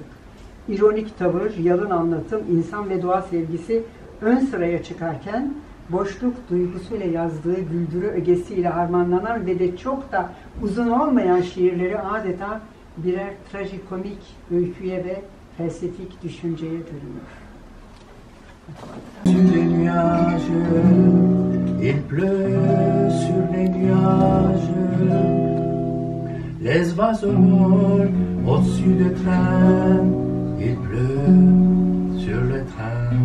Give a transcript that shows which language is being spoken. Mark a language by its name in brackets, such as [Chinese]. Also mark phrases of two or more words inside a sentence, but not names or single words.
[Turkish] İronik tavır, yalın anlatım, insan ve doğa sevgisi ön sıraya çıkarken boşluk duygusuyla yazdığı güldürü ögesiyle harmanlanan ve de çok da uzun olmayan şiirleri adeta birer trajikomik öyküye ve felsefik düşünceye bürünür. [French] Sur les nuages, il pleut sur les nuages. Les oiseaux volent au-dessus des trains, il pleut sur le train.